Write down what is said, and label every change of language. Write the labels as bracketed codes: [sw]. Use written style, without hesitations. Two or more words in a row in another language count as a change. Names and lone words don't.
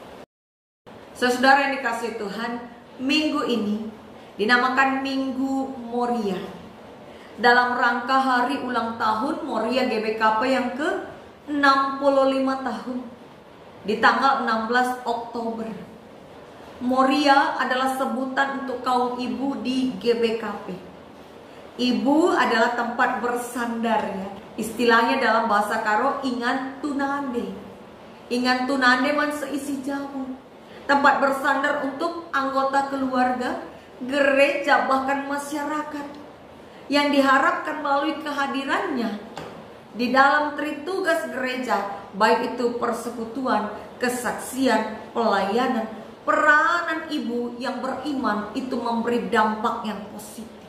[id] Saudara yang dikasihi Tuhan, minggu ini dinamakan Minggu Moria, dalam rangka hari ulang tahun Moria GBKP yang ke-65 tahun di tanggal 16 Oktober. Moria adalah sebutan untuk kaum ibu di GBKP. Ibu adalah tempat bersandarnya. Istilahnya dalam bahasa Karo, [btx] ingan tunande. Ingan tunande man seisi jamu. [id] Tempat bersandar untuk anggota keluarga, gereja, bahkan masyarakat, yang diharapkan melalui kehadirannya di dalam tritugas gereja, baik itu persekutuan, kesaksian, pelayanan, peranan ibu yang beriman itu memberi dampak yang positif.